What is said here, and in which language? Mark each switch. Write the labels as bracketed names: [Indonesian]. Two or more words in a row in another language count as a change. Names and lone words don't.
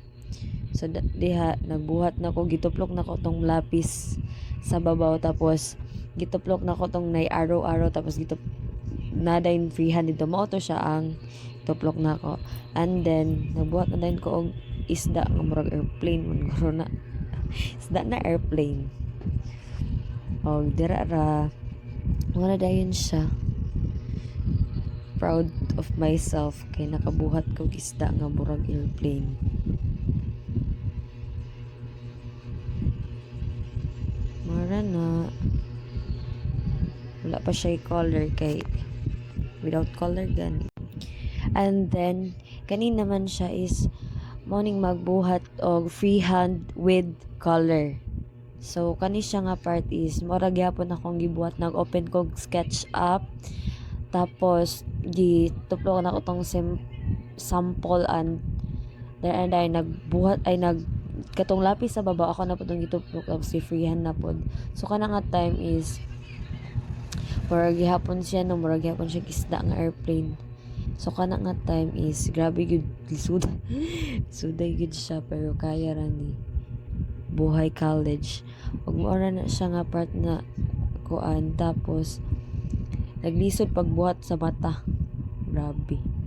[Cebuano] So diha nagbuhat na ko, gituplok na ko tong lapis sa babaw, tapos gituplok na ko tong nay arrow tapos nada in freehand dito mo to siya ang tuplok na ko, [English] and then [Cebuano] nagbuhat na din ko og isda nga murag airplane man guro na isda na airplane. Og dira ra wala dayon siya, [English] proud of myself [Cebuano] kay nakabuhat ko og isda nga murag airplane. Mara na wala pa siya color kay [English] without color [Cebuano] gani. [English] And then [Cebuano] kani naman siya is morning magbuhat og freehand [English] with color. [Cebuano] So kani siya nga part is mura gyapon akong gibuhat, nag-open kog SketchUp tapos gituplo na ko tong sample, [English] and then [Cebuano] ay nagbuhat ay katong lapis sa baba ako na po itong gituplok tapos si freehand na po. So kana nga time is murag gihapon siya no, murag gihapon siya isda nga airplane. So kana nga time is grabe gud suday gud siya, pero kaya ra ni buhay college. Ug moora na siya nga part na kuan, tapos naglisod pagbuhat sa mata, grabe.